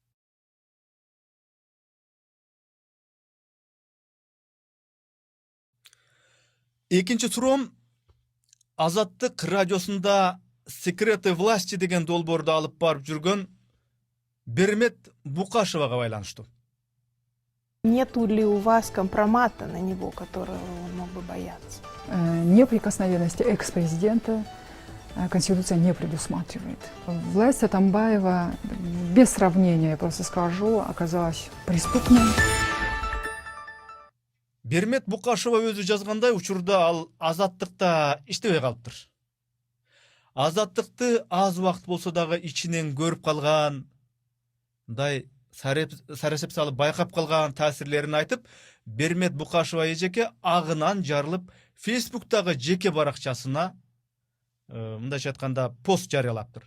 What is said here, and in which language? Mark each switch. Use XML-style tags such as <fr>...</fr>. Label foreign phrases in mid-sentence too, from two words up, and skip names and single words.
<ky>Экинчи суроом, Азаттык радиосунда секреты власти деген долбоорду алып барып жүргөн Бермет Букашевага байланыштуу.</ky> <ru>Нету ли у вас компромата на него, которого он мог бы бояться? Неприкосновенности экс-президента Конституция не предусматривает. Власть Атамбаева, без сравнения, я просто скажу, оказалась преступной.</ru> <ky>Бермет Букашева өзү жазгандай, учурда ал Азаттыкта иштебей калыптыр. Азаттыкты аз убакыт болсо дагы ичинен көрүп калган, мындай саресеп салып байкап калган таасирлерин айтып, Бермет Букашева эжеке агынан жарылып, Фейсбуктагы жеке баракчасына мындайча айтканда пост жарыялаптыр.</ky>